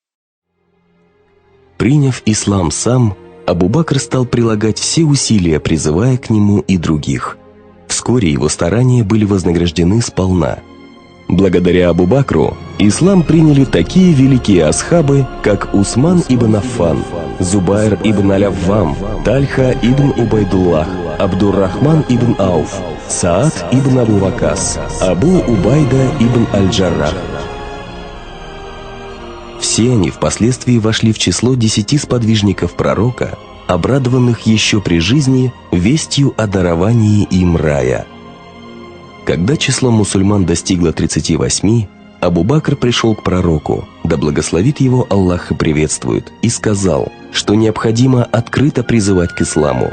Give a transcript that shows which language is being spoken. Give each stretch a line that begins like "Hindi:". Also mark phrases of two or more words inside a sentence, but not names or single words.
Russian: Приняв ислам сам, Абу Бакр стал прилагать все усилия, призывая к нему и других. Вскоре его старания были вознаграждены сполна. Благодаря Абу Бакру ислам приняли такие великие асхабы, как Усман ибн Аффан, Зубайр ибн Аль-Аввам, Тальха ибн Убайдуллах, Абдур-Рахман ибн Ауф, Саад ибн Абу Вакас, Абу Убайда ибн Аль-Джаррах. Все они впоследствии вошли в число 10 сподвижников пророка, обрадованных еще при жизни вестью о даровании им рая. Когда число мусульман достигло 38, Абу Бакр пришел к пророку, да благословит его Аллах и приветствует, и сказал, что необходимо открыто призывать к исламу.